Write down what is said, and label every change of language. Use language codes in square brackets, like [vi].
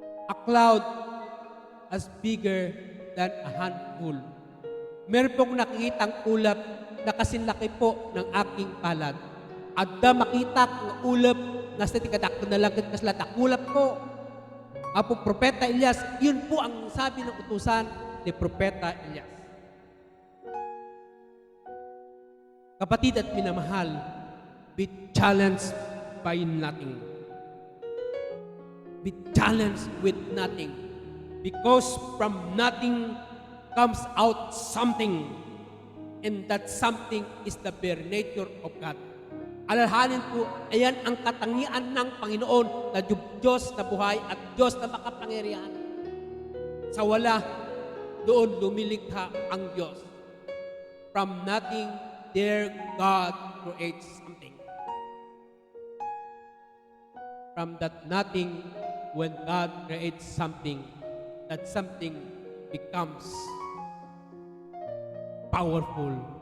[en] A cloud as bigger than a handful. [tl] Meron po kong nakikitang ulap na kasinlaki po ng aking palad. At da makita ng ulap na sa tikadak na langit na sila takulap ko. Apo Propeta Elias, yun po ang sabi ng utusan ni Propeta Elias. Kapatid at minamahal, [en] be challenged by nothing. Be challenged with nothing. Because from nothing comes out something. And that something is the bare nature of God. [tl] Alalahanin po, ayan ang katangian ng Panginoon na Diyos na buhay at Diyos na makapangyarihan. Sa wala, doon lumilikha ang Diyos. [en] From nothing, there God creates something. From that nothing, when God creates something, that something becomes powerful.